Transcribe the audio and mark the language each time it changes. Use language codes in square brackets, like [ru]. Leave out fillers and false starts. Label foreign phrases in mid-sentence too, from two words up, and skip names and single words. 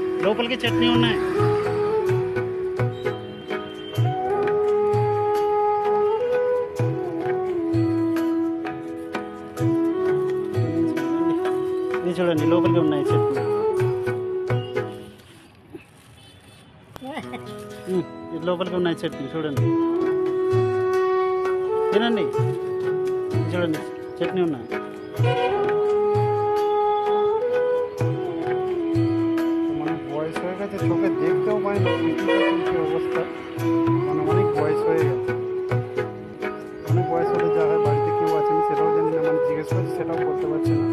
[te] లోపలికి చట్నీ ఉన్నాయి. ఇది చూడండి, లోపలికి ఉన్నాయి చట్నీ. ఇది లోపలికి ఉన్నాయి చట్నీ చూడండి, తినండి. ఇది చూడండి, చట్నీ ఉన్నాయి. [bn] বয়স হয়ে গেছে, চোখে দেখতেও পাই না কি অবস্থা, মানে অনেক বয়স হয়ে গেছে। অনেক বয়স হলে যা হয়, বাড়িতে কেউ আছেন সেটাও জানি না, মানে জিজ্ঞেস করছি সেটাও করতে পারছি না।